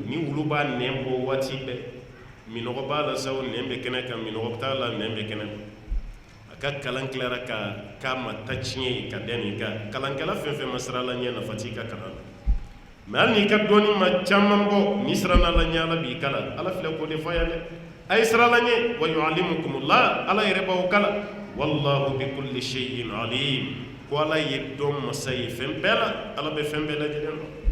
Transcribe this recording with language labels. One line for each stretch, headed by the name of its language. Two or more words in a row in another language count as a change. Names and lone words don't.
Bambara: ni wulu b'a nɛn bɔ waati bɛɛ minɔgɔ b'a la sa o nɛn bɛ kɛnɛ kan minɔgɔ t'a la nɛn bɛ kɛnɛ kan a ka kalan tilara ka k'a ma ta tiɲɛ ye ka da nin kan kalankɛla fɛn fɛn ma siran Ala ɲɛ nafa t'i ka kalan na mais hali n'i ka dɔnni ma caman bɔ n'i siranna Ala ɲɛ Ala b'i kala Ala filɛ k'o de fɔ yan dɛ a ye siran Ala ɲɛ
Arabic: ويعلمكم الله
Bambara: Ala yɛrɛ b'aw kala
Arabic: والله بكل شيء عليم
Bambara: ko Ala ye dɔn masa ye fɛn bɛɛ la Ala bɛ fɛn bɛɛ lajɛlen dɔn